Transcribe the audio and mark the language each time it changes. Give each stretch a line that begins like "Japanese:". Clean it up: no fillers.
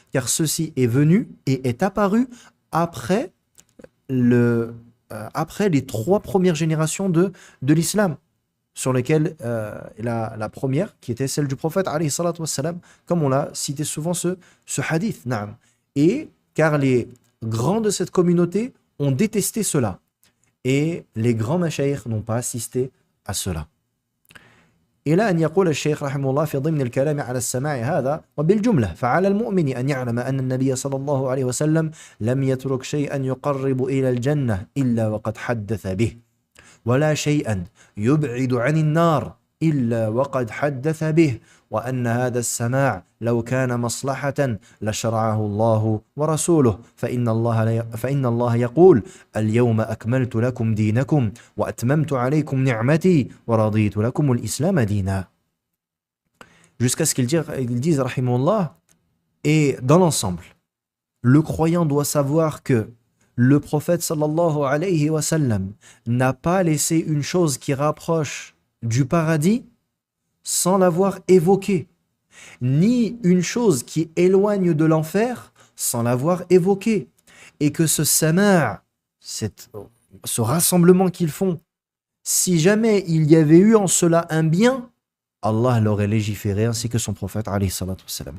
French: Car ceci est venu et est apparu après, après les 3 premières générations de l'islam, sur lesquelles la première, qui était celle du prophète, alayhi salatu wassalam, comme on l'a cité souvent ce hadith. Naam. Et car les grands de cette communauté ont détesté cela. Et les grands mashayikh n'ont pas assisté à cela.
Arabic: إلى أن يقول الشيخ رحمه الله في ضمن الكلام على السماع هذا وبالجملة فعلى المؤمن أن يعلم أن النبي صلى الله عليه وسلم لم يترك شيئا يقرب إلى الجنة إلا وقد حدث به ولا شيئا يبعد عن النار إلا وقد حدث به وأن هذا السماع لو كان مصلحة لشرعه الله ورسوله فإن الله يقول اليوم أكملت لكم دينكم وأتممت عليكم نعمتي ورضيت لكم الإسلام دينا.
French: Jusqu'à ce qu'ils disent, rahimahullah, et dans l'ensemble, le croyant doit savoir que le prophète sallallahu alayhi wa sallam n'a pas laissé une chose qui rapproche du paradis sans l'avoir évoqué, ni une chose qui éloigne de l'enfer sans l'avoir évoqué, et que ce sama', ce rassemblement qu'ils font, si jamais il y avait eu en cela un bien, Allah l'aurait légiféré ainsi que son prophète alayhi salatu wassalam.